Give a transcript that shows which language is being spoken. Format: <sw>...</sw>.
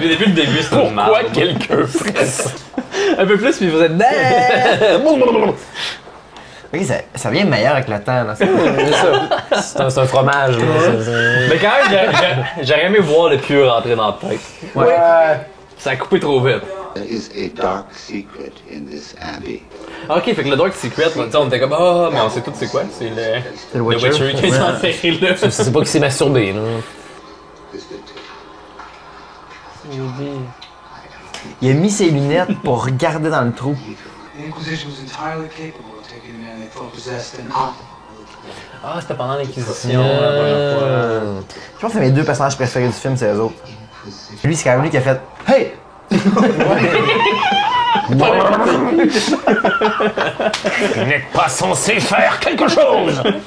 <fr>Depuis le début, c'est une merde. Pourquoi quelqu'un ferait ça? Un peu plus, puis vous êtes. Ok, ça vient meilleur avec le temps, là. C'est un fromage. là. Mais quand même, j'aurais aimé voir le pieu rentrer dans la tête. Ouais. Ça a coupé trop vite.</fr> <en>There is a dark secret in this abbey.</en> <fr>Ok, fait que le Dark Secret, on était comme, ah, mais on sait tout c'est quoi. C'est le Witcher. qui est enterré là. Je sais pas qui s'est masturbé, là. Il a mis ses lunettes pour regarder dans le trou.</fr> <en>The Inquisition was entirely capable of taking a man they thought possessed and</en> <fr>Ah, c'était pendant l'Inquisition, la première fois. Je pense que c'est mes deux personnages préférés du film, c'est eux autres. Lui, c'est quand même lui qui a fait Hey! Vous n'êtes pas censé faire quelque chose.</fr>